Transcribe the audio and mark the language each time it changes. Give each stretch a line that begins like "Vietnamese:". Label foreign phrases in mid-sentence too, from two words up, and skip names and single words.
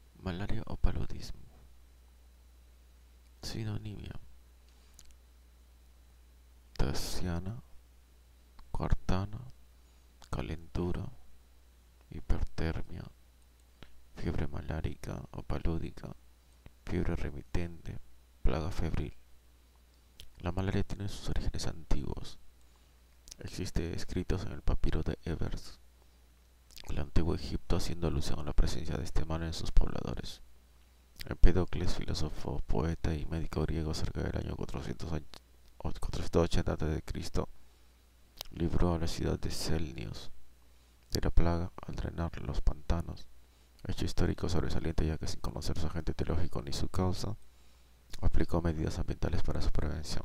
Spanish: Malaria o paludismo. Sinonimia: terciana, cuartana, calentura, hipertermia, fiebre malárica o palúdica, fiebre remitente, plaga febril. La malaria tiene sus orígenes antiguos. Existe escritos en el papiro de Ebers, el antiguo Egipto, haciendo alusión a la presencia de este mal en sus pobladores. Empédocles, filósofo, poeta y médico griego cerca del año 480 a.C., libró a la ciudad de Selnios de la plaga al drenar los pantanos, hecho histórico sobresaliente ya que sin conocer su agente teológico ni su causa, aplicó medidas ambientales para su prevención.